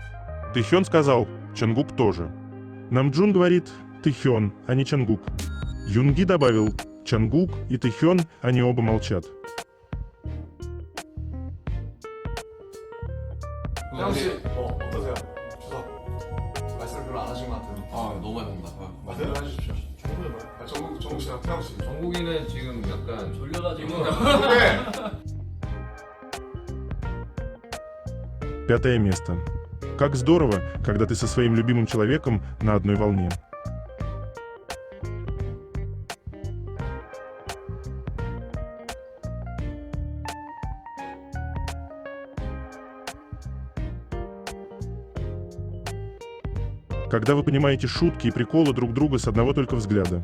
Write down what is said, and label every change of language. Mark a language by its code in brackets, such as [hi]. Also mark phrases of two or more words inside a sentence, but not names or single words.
[ru] Тэхён сказал: «Чангук тоже». Намджун говорит: «Тэхён, а не Чангук». Юнги добавил: «Чангук и Тэхён, они оба молчат». [ko] 혹시 어떠세요? 추석 말씀 별로 안 하신 것 같아요. 너무 많이 먹는다. 말씀을 해주십시오. 정국 씨랑 태양 씨. 정국이는 지금 약간 졸려가지고 네. [ru] Пятое место. Как здорово, когда ты со своим любимым человеком на одной волне. Когда вы понимаете шутки и приколы друг друга с одного только взгляда.